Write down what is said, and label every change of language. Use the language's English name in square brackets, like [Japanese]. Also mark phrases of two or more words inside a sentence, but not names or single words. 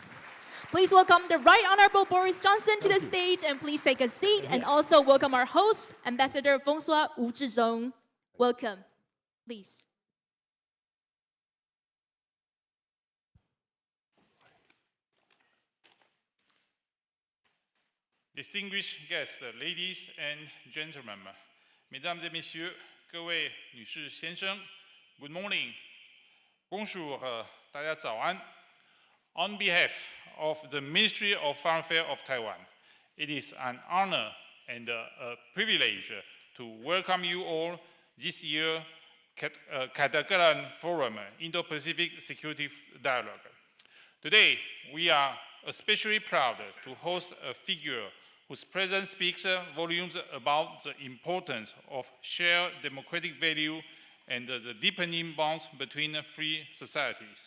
[English] Please welcome the Right Honorable Boris Johnson to the stage, and please take a seat, and also welcome our host, Ambassador François Wu Zhizhong. Welcome, please. Distinguished guests, ladies and gentlemen, [French] mesdames et messieurs, [Chinese] 各位女士 [English] 先生 ，Good morning, [French] bonjour, [Chinese] 大家早安。 [English] On behalf of the Ministry of Foreign Affairs of Taiwan, it is an honor and a privilege to welcome you all this year's Ketagalan Forum, Indo-Pacific Security Dialogue. Today, we are especially proud to host a figure whose presence speaks volumes about the importance of shared democratic value and the deepening bonds between free societies.